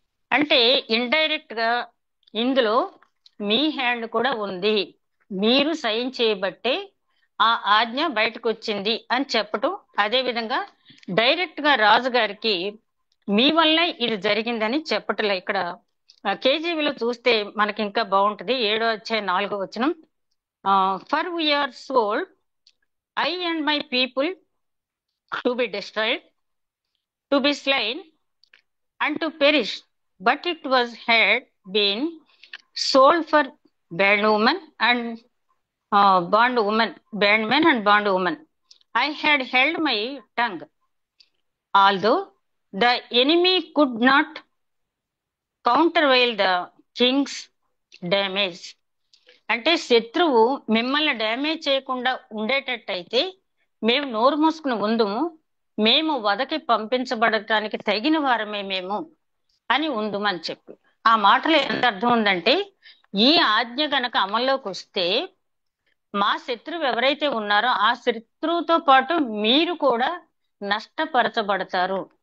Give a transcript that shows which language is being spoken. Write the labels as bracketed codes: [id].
[te] అంటే ఇండైరెక్ట్ గా ఇందులో మీ హ్యాండ్ కూడా ఉంది, మీరు సైన్ చేయబట్టే ఆ ఆజ్ఞ బయటకు వచ్చింది అని చెప్పటం. అదే విధంగా డైరెక్ట్ గా రాజుగారికి మీ వల్లే ఇది జరిగిందని చెప్పటలే. ఇక్కడ కేజీవీలో చూస్తే మనకి ఇంకా బాగుంటది. 7వ అధ్యాయం 4వ వచనం, [en] For we are sold, I and my people, to be destroyed, to be slain, and to perish. But it was had been sold for bondwoman and bondman and bondwoman. I had held my tongue, although the enemy could not countervail the king's damage. [te] అంటే శత్రువు మిమ్మల్ని damage చేయకుండా ఉండేటట్టయితే మేము నోరు మూసుకుని ఉందుము, మేము వదకి పంపించబడటానికి తగిన వారమే మేము అని ఉందుమని చెప్పి. ఆ మాటలో ఎంత అర్థం ఉందంటే, ఈ ఆజ్ఞ గనక అమల్లోకి వస్తే మా శత్రువు ఎవరైతే ఉన్నారో ఆ శత్రువుతో పాటు మీరు కూడా నష్టపరచబడతారు.